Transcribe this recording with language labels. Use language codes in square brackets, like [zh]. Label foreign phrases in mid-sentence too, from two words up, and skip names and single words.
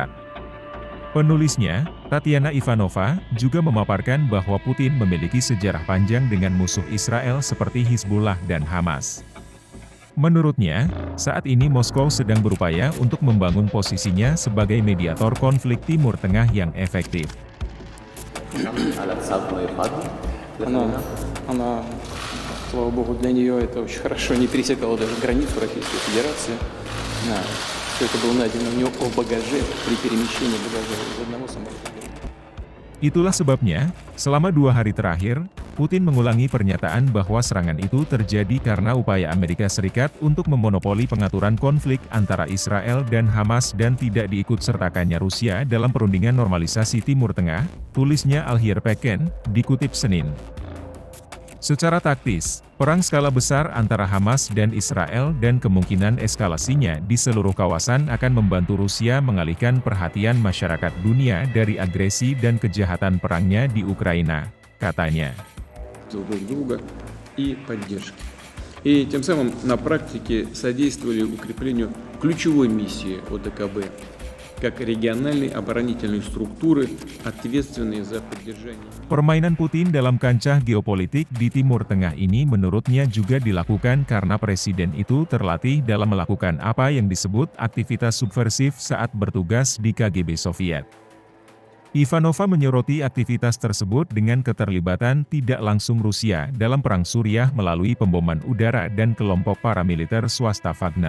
[id] Penulisnya, Tatiana Ivanova, juga memaparkan bahwa Putin memiliki sejarah panjang dengan musuh Israel seperti Hizbullah dan Hamas. Menurutnya, saat ini Moskow sedang berupaya untuk membangun posisinya sebagai mediator konflik Timur Tengah yang efektif. [ru] Она, слава богу, для нее это очень хорошо, не пересекала даже границу Российской Федерации. Это было найдено у него в багаже при перемещении багажа из одного самолета. [id] Itulah sebabnya, selama 2 hari terakhir, Putin mengulangi pernyataan bahwa serangan itu terjadi karena upaya Amerika Serikat untuk memonopoli pengaturan konflik antara Israel dan Hamas dan tidak diikut-sertakannya Rusia dalam perundingan normalisasi Timur Tengah, tulisnya Alhir Peken, dikutip Senin. Secara taktis, perang skala besar antara Hamas dan Israel dan kemungkinan eskalasinya di seluruh kawasan akan membantu Rusia mengalihkan perhatian masyarakat dunia dari agresi dan kejahatan perangnya di Ukraina, katanya. [ru] И тем самым на практике содействовали укреплению ключевой миссии ОДКБ как региональной оборонительной структуры, ответственной за поддержание. [id] Permainan Putin dalam kancah geopolitik di Timur Tengah ini menurutnya juga dilakukan karena presiden itu terlatih dalam melakukan apa yang disebut aktivitas subversif saat bertugas di KGB Soviet. Ivanova menyoroti aktivitas tersebut dengan keterlibatan tidak langsung Rusia dalam Perang Suriah melalui pemboman udara dan kelompok paramiliter swasta Wagner.